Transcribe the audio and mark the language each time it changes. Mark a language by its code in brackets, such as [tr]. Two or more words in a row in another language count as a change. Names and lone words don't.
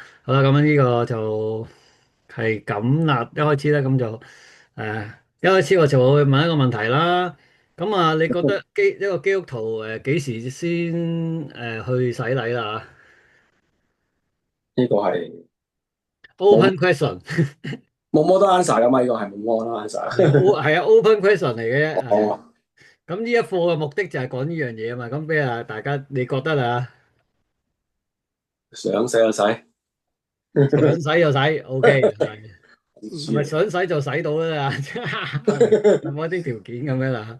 [yue] 好啦，咁樣呢個就係咁啦。一開始咧，一開始我就會問一個問題啦。咁啊，你覺得一個基督徒幾時先去洗禮啦？呢個係冇 [en] Open question [yue] 冇 [en] model answer [yue] 噶嘛？呢個係冇 model 係 answer。係啊， [en] open question [yue] 嚟嘅啫，係啊。哦，咁呢一課嘅目的就係講呢樣嘢啊嘛。咁俾大家你覺得啊，想洗就洗。想洗就洗，OK，係唔唔係知啊。想洗就洗到啦？有冇一啲條件咁樣啦